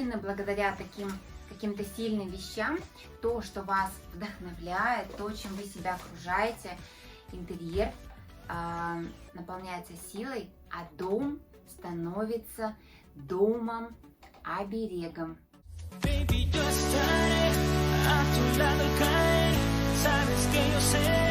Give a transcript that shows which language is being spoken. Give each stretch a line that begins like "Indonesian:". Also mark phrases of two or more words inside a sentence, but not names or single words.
Russian: Именно благодаря таким каким-то сильным вещам, то, что вас вдохновляет, то, чем вы себя окружаете, интерьер наполняется силой, а дом становится домом, оберегом.
Spanish: Baby, yo estaré a tu lado, caer. Sabes que yo sé